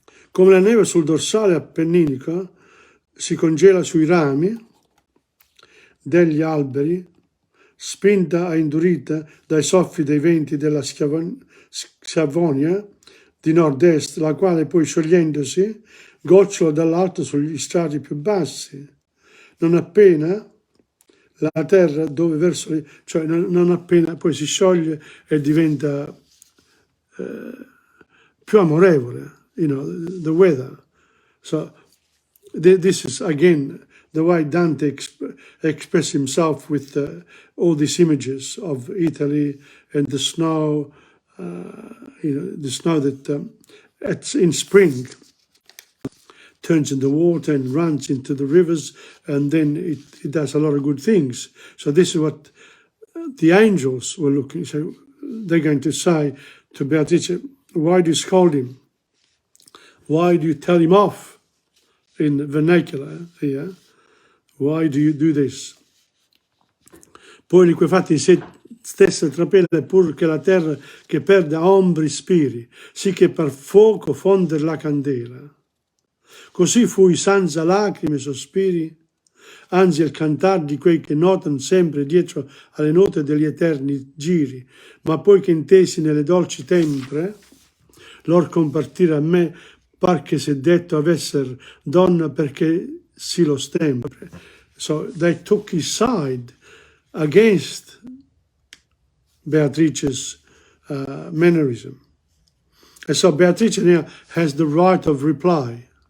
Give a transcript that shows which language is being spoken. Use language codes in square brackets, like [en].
[it] Come la neve sul dorsale appenninico si congela sui rami degli alberi, spinta e indurita dai soffi dei venti della Schiavonia di nord-est, la quale poi sciogliendosi gocciola dall'alto sugli strati più bassi, non appena la terra dove verso, cioè non appena poi si scioglie e diventa più amorevole, [en] the weather. So this is again the way Dante expressed himself with all these images of Italy and the snow, the snow that it's in spring turns into water and runs into the rivers, and then it does a lot of good things. So this is what the angels were looking. So they're going to say to Beatrice, why do you scold him? Why do you tell him off in vernacular here? Why do you do this? [it] Poi liquefatti in se stessa trapela pur che la terra che perde ombri spiri, sì che per fuoco fonder la candela. Così fui senza lacrime e sospiri, anzi il cantar di quei che notano sempre dietro alle note degli eterni giri, ma poi che intesi nelle dolci tempre, lor compartire a me, par che se detto avesser donna perché si lo stempre. [en] So they took his side against Beatrice's mannerism. And so Beatrice now has the right of reply.